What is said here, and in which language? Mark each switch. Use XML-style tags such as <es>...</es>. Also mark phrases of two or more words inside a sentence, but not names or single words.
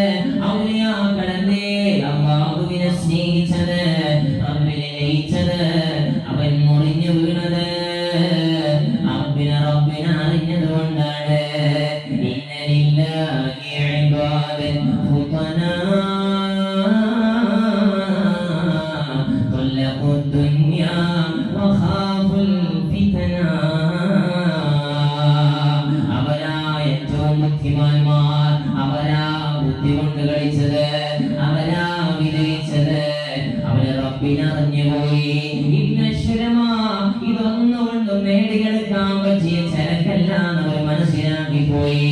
<ml>ഔലിയാക്കളല്ലേ അല്ലാഹുവിനെ സ്നേഹിച്ചത്, റബ്ബിനെ ലയിച്ചത്, അവൻ മുറിഞ്ഞു വീണത് റബ്ബിനെ അറിഞ്ഞത് കൊണ്ടാണ്.</ml> <ar>إن لله عبادا فطنا طلقوا الدنيا وخافوا الفتنا.</ar> <ml>അവരാ ഏറ്റവും ബുദ്ധിമാന്മാർ, അവരാ ബുദ്ധി കൊണ്ട് കളിച്ചത്, അവരാ വിജയിച്ചത്, അവര് റബ്ബിനെ അറിഞ്ഞുപോയി. ഇതൊന്നുകൊണ്ടും നേടിയെടുക്കാൻ പറ്റിയ ചരക്കല്ല എന്നവർ മനസ്സിലാക്കി പോയി.</ml>